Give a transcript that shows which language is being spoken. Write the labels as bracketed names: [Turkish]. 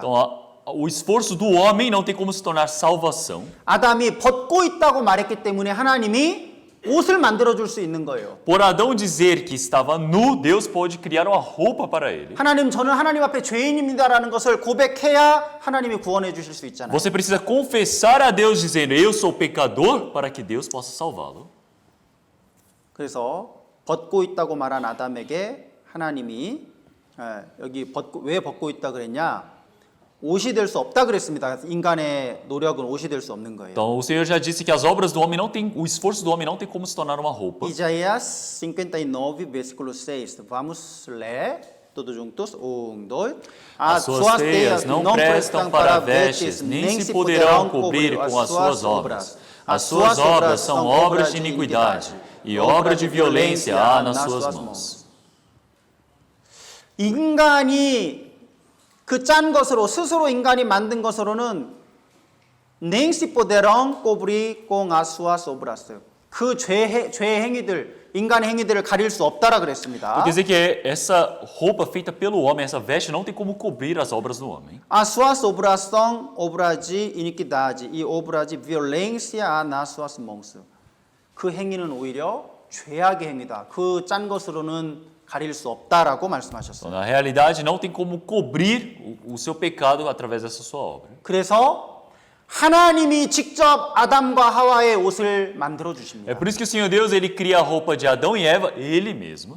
[Portuguese] Então, o esforço do homem não tem como se tornar salvação. [Korean] 아담이 벗고 있다고 말했기 때문에 하나님이 옷을 만들어 줄 수 있는 거예요. [Portuguese] Por Adão dizer que estava nu, Deus pode criar uma roupa para ele. [Korean] 하나님, 저는 하나님 앞에 죄인입니다라는 것을 고백해야 하나님이 구원해 주실 수 있잖아요. [Portuguese] Você precisa confessar a Deus dizendo, eu sou pecador, para que Deus possa salvá-lo. [Korean] 그래서 벗고 있다고 말한 아담에게 하나님이 여기 왜 벗고 있다 그랬냐? 옷이 될 수 없다 그랬습니다. 인간의 노력은 옷이 될 수 없는 거예요. [Portuguese] Então, o Senhor já disse que as obras do homem não tem, o esforço do homem não tem como se tornar uma roupa. Isaías 59, versículo 6. Vamos ler todos juntos. 1, 2. As suas teias não prestam para vestes, nem se poderão cobrir com as suas obras. As suas obras são obras de iniquidade, e obra de violência há nas suas mãos. [Korean] 인간이 그 짠 것으로 스스로 인간이 만든 것으로는 [Portuguese] nem se poderão cobrir com as suas obras. [Korean] 그 죄의 행위들, 인간의 행위들을 가릴 수 없다라 그랬습니다. [Portuguese] Quer dizer que essa roupa feita pelo homem, essa veste não tem como cobrir as obras do homem. As suas obras são obras de iniquidade e obras de violência há nas suas mãos. [Korean] 그 행위는 오히려 죄악의 행위다. 그 짠 것으로는 가릴 수 없다라고 말씀하셨어요. [Portuguese] Então, na realidade, não tem como cobrir o seu pecado através dessa sua obra. [Korean] 그래서 하나님이 직접 아담과 하와의 옷을 만들어 [Portuguese] É [Korean] 주십니다. [Portuguese] por isso que o Senhor Deus ele cria a roupa de Adão e Eva, ele mesmo.